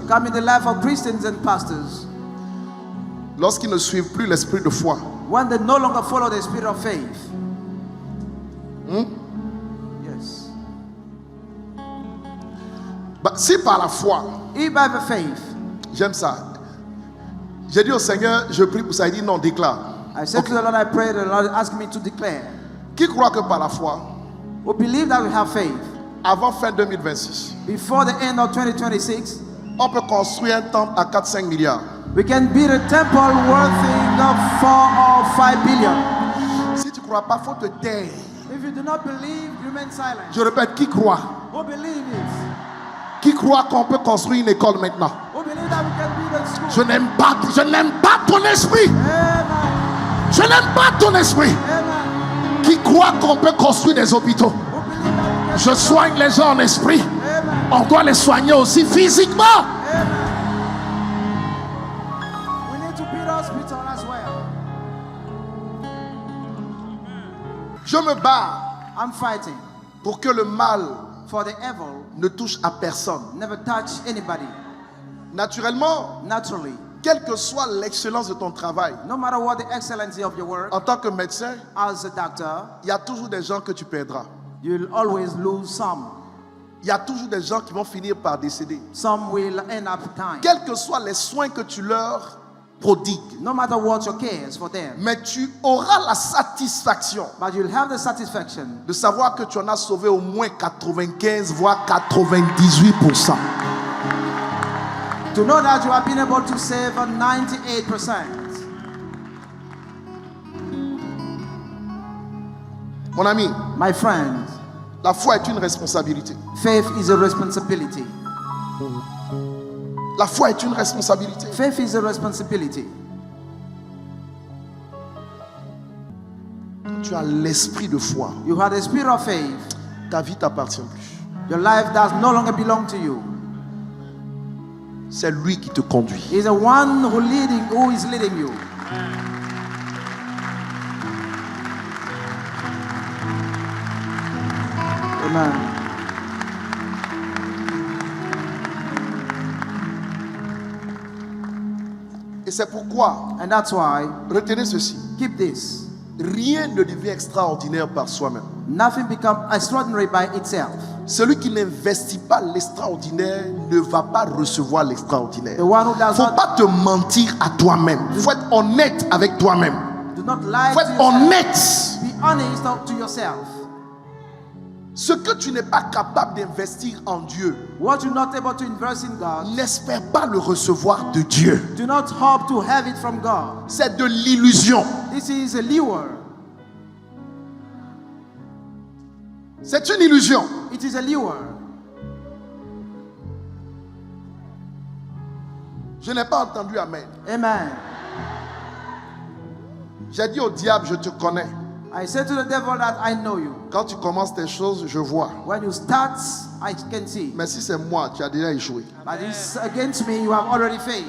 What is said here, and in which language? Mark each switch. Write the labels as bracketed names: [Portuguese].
[English] come in the life of Christians and pastors [French] lorsqu'ils ne suivent plus l'esprit de foi. [English] when they no longer follow the spirit of faith. Yes. [French] Si par la foi, [English] If by the faith, [French] j'aime ça. J'ai dit au Seigneur, je prie pour ça. Il dit non, déclare. [English] I said to the Lord, I pray, the Lord asked me to declare. [French] Qui croit que par la foi, [English] We believe that we have faith. [French] avant fin 2026, [English] Before the end of 2026, [French] on peut construire un temple à 4-5 milliards. [English] we can build a temple worth of 4 or 5 billion. [French] Si tu ne crois pas, il faut te taire. [English] If you do not believe, remain silent. [French] Je répète, qui croit? [English] Who believe it? [French] Qui croit qu'on peut construire une école maintenant? [English] Who believe that we can build a school? [French] Je n'aime pas ton esprit. [English] Amen. [French] Je n'aime pas ton esprit. [English] Amen. [French] Qui croit qu'on peut construire des hôpitaux? [English] Who believe that we can [French] Je soigne les gens en esprit. [English] Amen. [French] On doit les soigner aussi physiquement. [English] Amen. We need to build hospital as well. [French] Je me bats [English] I'm fighting [French] pour que le mal [English] for the evil [French] ne touche à personne. [English] never touch anybody. [French] Naturellement, [English] Naturally, [French] quelle que soit l'excellence de ton travail, [English] no matter what the excellency of your work, [French] en tant que médecin, [English] as a doctor, [French] il y a toujours des gens que tu perdras. [English] you'll always lose some. [French] Il y a toujours des gens qui vont finir par décéder. [English] Some will end up dying. [French] Quels que soient les soins que tu leur prodigues, [English] No matter what your care is for them, [French] mais tu auras la satisfaction [English] but you'll have the satisfaction [French] de savoir que tu en as sauvé au moins 95 voire 98%. [English] to know that you have been able to save 98%. [French] Mon ami, [English] My friend, [French] la foi est une responsabilité. [English] faith is a responsibility. [French] La foi est une responsabilité. [English] Faith is a responsibility. [French] Quand tu as l'esprit de foi, [English] You have the spirit of faith. [French] ta vie t'appartient plus. [English] Your life does no longer belong to you. [French] C'est lui qui te conduit. [English] He's the one who is leading you. Amen. [French] Et c'est pourquoi, [English] And that's why, [French] retenez ceci, [English] keep this. [French] rien ne devient extraordinaire par soi-même. [English] Nothing becomes extraordinary by itself. [French] Celui qui n'investit pas l'extraordinaire ne va pas recevoir l'extraordinaire. [English] The one who [French] Il ne [English] does [French] faut [English] not [French] pas te mentir à toi-même. Il faut être honnête avec toi-même. [English] do not lie [French] Il faut [English] to [French] être [English] yourself. [French] honnête. [English] Be honest to yourself. [French] Ce que tu n'es pas capable d'investir en Dieu, [English] What you're not able to invest in God, [French] n'espère pas le recevoir de Dieu. [English] do not hope to have it from God. [French] C'est de l'illusion. [English] This is a lure. [French] C'est une illusion. [English] It is a lure. [French] Je n'ai pas entendu Amen. [English] Amen. [French] J'ai dit au diable, je te connais. [English] I said to the devil that I know you. [French] Quand tu commences tes choses, je vois. [English] When you start, I can see. [French] Mais si c'est moi, tu as déjà échoué. [English] But it's against me, you have already failed.